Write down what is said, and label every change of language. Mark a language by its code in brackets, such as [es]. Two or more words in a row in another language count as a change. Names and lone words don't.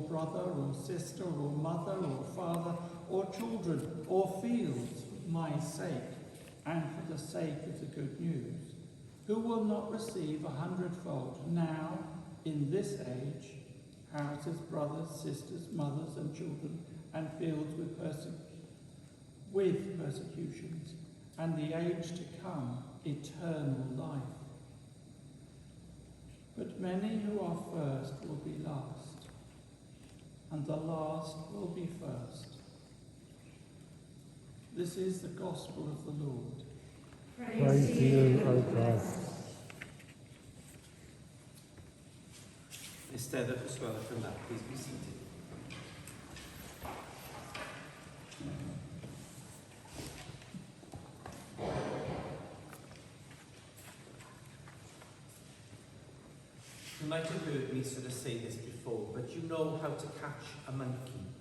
[en] brother or sister or mother or father or children or fields for my sake and for the sake of the good news, who will not receive 100-fold now in this age, houses, brothers, sisters, mothers and children, and fields with persecutions, and the age to come, eternal life. But many who are first will be last, and the last will be first." This is the gospel of the Lord. Praise to you, O Christ. [cy] Eisteddwch os gwelwch yn dda, [en] please be seated. You might have heard me sort of say this before, but you know how to catch a monkey.